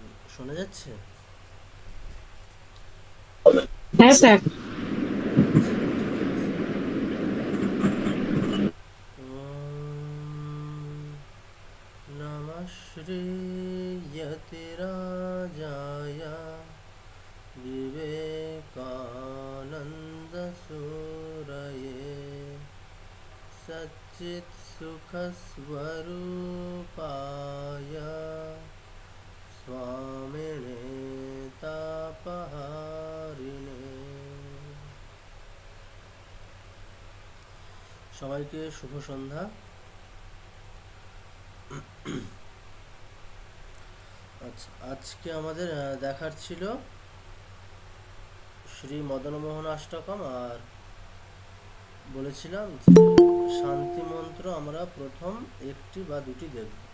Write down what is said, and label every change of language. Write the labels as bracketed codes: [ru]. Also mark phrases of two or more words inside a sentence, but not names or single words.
[bn] শোনা যাচ্ছে? হ্যাঁ স্যার। আচ্ছা, ঠিক আছে। [sa] ওম নমঃ শ্রীয়তিরাজায় विवेकानन्दसूरये सच्चित्सुखस्वरूपाय स्वामिने तापहारिणे। [bn] সবাইকে শুভ সন্ধ্যা। আচ্ছা, আজকে আমাদের দেখার ছিল শ্রী মদনমোহন অষ্টকম, আর বলেছিলাম যে শান্তি মন্ত্র আমরা প্রথম একটি বা দুটি দেখব।